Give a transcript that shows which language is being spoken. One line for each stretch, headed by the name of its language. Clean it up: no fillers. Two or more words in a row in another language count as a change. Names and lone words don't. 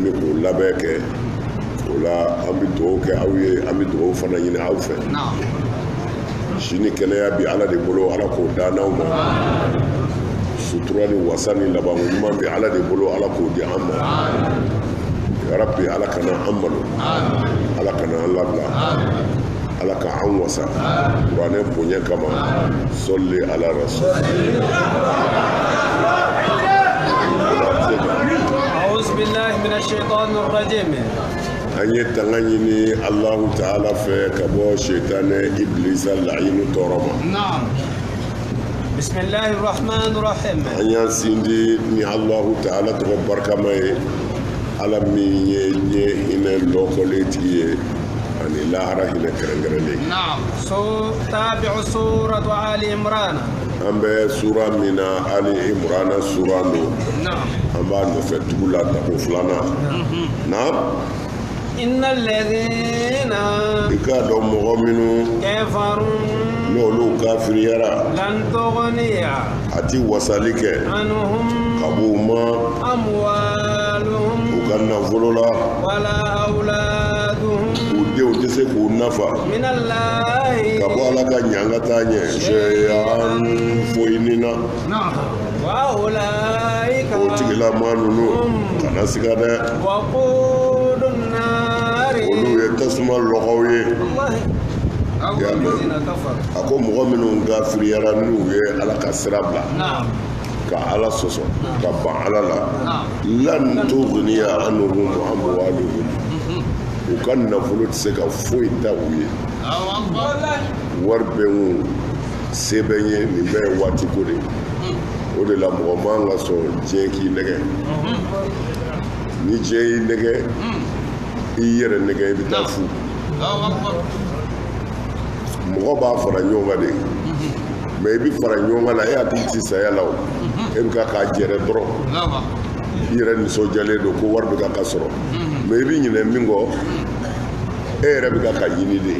Bambara: bɛ k'o labɛn kɛ o la an bɛ dugawu kɛ aw ye an bɛ dugawu fana ɲini aw fɛ sini kɛnɛya bi ala de bolo ala k'o da n'aw ma sutura ni wasa ni labanko ɲuman bɛ ala de bolo ala k'o di an ma yarabi ala kana an malo ala kana an labila ala ka an wasa kuranɛ bonya kama
Arabic: صلي على رسول أعوذ بالله من الشيطان الرجيم
Bambara: an ye tanga ɲini Allahu ta'ala fɛ ka bɔ shetane iblisa laɲini tɔɔrɔ ma
Arabic: نعم بسم الله الرحمن الرحيم
Bambara: an y'an sindi ni Allahu ta'ala tɔgɔ barikama ye ala min ye ɲɛ hinɛ lɔkɔlen tigi ye ani lahara hinɛ kɛrɛnkɛrɛnlen
Arabic: نعم تابع سورة آل عمران
Bambara: an bɛ sura min na Ali Imrana sura do
Arabic: نعم
Bambara: an b'a nɔfɛ tugu la tako filanan na
Arabic: إن الذين
Bambara: i k'a dɔn mɔgɔ minnu
Arabic: كفروا
Bambara: n'olu kafiriyara
Arabic: لن تغني
Bambara: a ti wasali kɛ
Arabic: عنهم
Bambara: ka bɔ u ma
Arabic: أموالهم
Bambara: u ka nafolo la
Arabic: ولا أولادهم
Bambara: u denw tɛ se k'u nafa
Arabic: من الله
Bambara: ka bɔ ala ka ɲanga taa ɲɛ seyan foyi ni na
Arabic: نعم وأولئك
Bambara: o tigilama ninnu kana siga dɛ
Arabic: وقود النار
Bambara: olu ye tasuma lɔgɔw ye
Arabic: والله يا الذين كفروا
Bambara: a ko mɔgɔ minnu kafiriyara n'u ye ala ka sira bila
Arabic: نعم
Bambara: ka ala sɔsɔ ka ban ala la
Arabic: نعم لن تغني عنهم أموالهم
Bambara: u ka nafolo tɛ se ka foyi ta u ye wari bɛ n se bɛ n ye nin bɛɛ ye waati ko de o de la mɔgɔ man ka sɔn diɲɛ k'i nɛgɛ ni diɲɛ y'i nɛgɛ i yɛrɛ nɛgɛ i bɛ taa fu mɔgɔ b'a fara ɲɔgɔn kan de mɛ i bɛ fara ɲɔgɔn kan la e hakili tɛ saya la o e bɛ k'a jɛrɛ dɔrɔn i yɛrɛ nisɔndiyalen don ko wari bɛ ka sɔrɔ mɛ i bɛ ɲinɛ min kɔ e yɛrɛ bɛ ka ɲini de